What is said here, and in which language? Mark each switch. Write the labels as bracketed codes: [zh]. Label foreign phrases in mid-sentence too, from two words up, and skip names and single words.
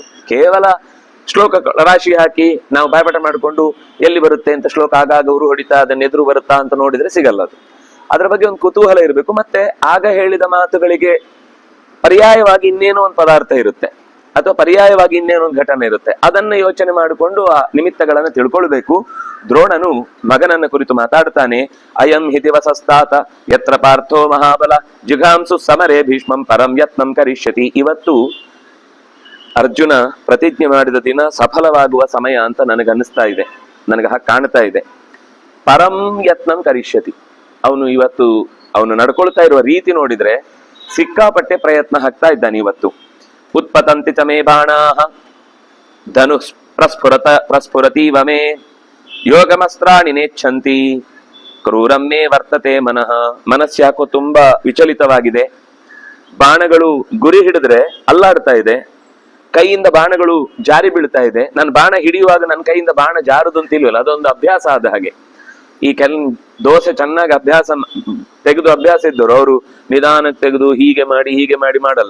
[kn] ಕೇವಲ ಶ್ಲೋಕ ರಾಶಿ ಹಾಕಿ ನಾವು ಬಾಯ್ಪಾಠ ಮಾಡಿಕೊಂಡು ಎಲ್ಲಿ ಬರುತ್ತೆ ಅಂತ ಶ್ಲೋಕ ಆಗಾಗ ಉರು ಹೊಡಿತಾ ಅದನ್ನ ಎದುರು ಬರುತ್ತಾ ಅಂತ ನೋಡಿದ್ರೆ ಸಿಗಲ್ಲ ಅದು. ಅದರ ಬಗ್ಗೆ ಒಂದು ಕುತೂಹಲ ಇರಬೇಕು. ಮತ್ತೆ ಆಗ ಹೇಳಿದ ಮಾತುಗಳಿಗೆ ಪರ್ಯಾಯವಾಗಿ ಇನ್ನೇನೋ ಒಂದು ಪದಾರ್ಥ ಇರುತ್ತೆ, ಅಥವಾ ಪರ್ಯಾಯವಾಗಿ ಇನ್ನೇನೋ ಒಂದು ಘಟನೆ ಇರುತ್ತೆ. ಅದನ್ನ ಯೋಚನೆ ಮಾಡಿಕೊಂಡು ಆ ನಿಮಿತ್ತಗಳನ್ನ ತಿಳ್ಕೊಳ್ಬೇಕು. ದ್ರೋಣನು ಮಗನನ್ನ ಕುರಿತು ಮಾತಾಡ್ತಾನೆ. [sa] ಅಯಂ ಹಿ ದಿವಸಸ್ತಾತ ಯತ್ರ ಪಾರ್ಥೋ ಮಹಾಬಲ ಜಿಘಾಂಸು ಸಮರೇ ಭೀಷ್ಮಂ ಪರಂ ಯತ್ನಂ ಕರಿಷ್ಯತಿ. [kn] ಇವತ್ತು ಅರ್ಜುನ ಪ್ರತಿಜ್ಞೆ ಮಾಡಿದ ದಿನ ಸಫಲವಾಗುವ ಸಮಯ ಅಂತ ನನಗನ್ನಿಸ್ತಾ ಇದೆ, ನನಗೆ ಹಾಗೆ ಕಾಣ್ತಾ ಇದೆ. [sa] ಪರಂ ಯತ್ನಂ ಕರಿಷ್ಯತಿ. [kn] ಅವನು ನಡ್ಕೊಳ್ತಾ ಇರುವ ರೀತಿ ನೋಡಿದ್ರೆ ಸಿಕ್ಕಾಪಟ್ಟೆ ಪ್ರಯತ್ನ ಹಾಕ್ತಾ ಇದ್ದಾನೆ ಇವತ್ತು. [sa] ಉತ್ಪತಂತಿ ಚ ಮೇ ಬಾಣಾಃ ಧನು ಪ್ರಸ್ಫುರತೀವ ಮೇ ಯೋಗಮಸ್ತ್ರಾಣಿ ನೇಚ್ಛಂತಿ ಕ್ರೂರಂ ಮೇ ವರ್ತತೆ ಮನಃ. [kn] ಮನಸ್ಸ್ಯಾಕೋ ತುಂಬಾ ವಿಚಲಿತವಾಗಿದೆ. ಬಾಣಗಳು ಗುರಿ ಹಿಡಿದ್ರೆ ಅಲ್ಲಾಡ್ತಾ ಇದೆ, ಕೈಯಿಂದ ಬಾಣಗಳು ಜಾರಿ ಬೀಳ್ತಾ ಇದೆ. ನಾನು ಬಾಣ ಹಿಡಿಯುವಾಗ ನನ್ನ ಕೈಯಿಂದ ಬಾಣ ಜಾರುದು ಅಂತ ಇಲ್ವಲ್ಲ, ಅದೊಂದು ಅಭ್ಯಾಸ ಆದ ಹಾಗೆ. ಈ ದೋಸೆ ಚೆನ್ನಾಗಿ ತೆಗೆದು ಅಭ್ಯಾಸ ಇದ್ದವರು ಅವರು ನಿಧಾನಕ್ಕೆ ತೆಗೆದು ಹೀಗೆ ಮಾಡಿ ಮಾಡಲ್ಲ.